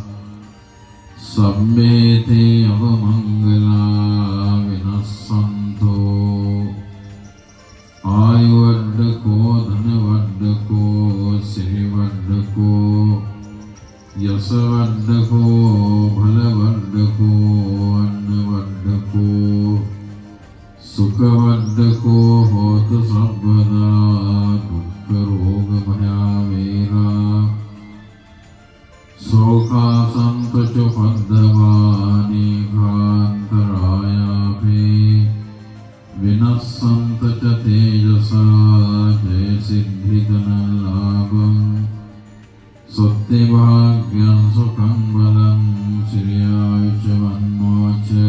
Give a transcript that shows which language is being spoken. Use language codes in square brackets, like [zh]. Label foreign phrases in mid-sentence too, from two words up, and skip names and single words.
[pi] සම්බේතේ අවමංගලා විනස්සන්තෝ ආයුවඩ්ඩකෝ ධනවඩ්ඩකෝ සිරිවඩ්ඩකෝ යසවඩ්ඩකෝ බලවඩ්ඩකෝ අන්නවඩ්ඩකෝ සුඛවඩ්ඩකෝ හෝතු සබ්බදා දුක්ඛ රෝග භයා වේරා සෝකාසන්තච පද්දවානි කාන්තරායාපේ විනස්සන්තච තේජසා ජය සිද්ධිතන ලාභං සොත්ති භාග්‍යං සුඛං බලං සිරියායුච වන්නෝච